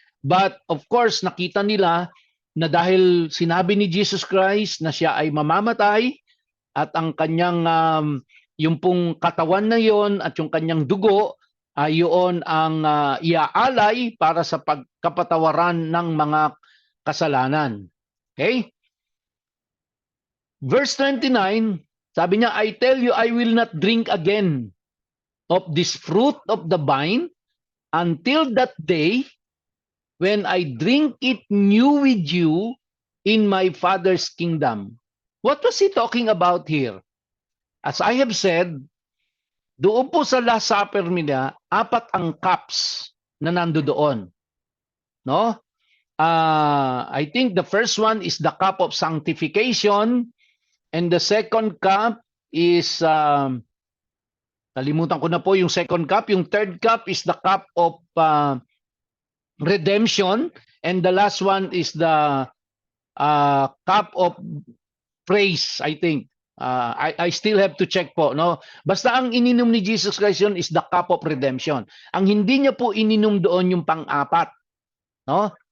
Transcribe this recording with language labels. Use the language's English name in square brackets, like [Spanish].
[English] But of course, [Filipino] nakita nila na dahil sinabi ni Jesus Christ na siya ay mamamatay at ang kanyang yung pong katawan na yon at yung kanyang dugo ay yun ang iaalay para sa pagkapatawaran ng mga kasalanan. [English] Okay? Verse 29, [Filipino] sabi niya, [English] I tell you, I will not drink again of this fruit of the vine until that day when I drink it new with you in my Father's kingdom. What was he talking about here? As I have said, [Filipino] doon po sa Last Supper nila, 4 ang cups na nandoon. [English] No? I think the first one is the cup of sanctification, and the second cup is [Filipino] kalimutan ko na po yung [English] second cup. Yung third cup is the cup of redemption, and the last one is the cup of praise, I think. I still have to check po, no? [Filipino] Basta ang ininom ni Jesus Christ yun is [English] the cup of redemption. [Filipino] Ang hindi niya po ininom doon yung pang-apat, no?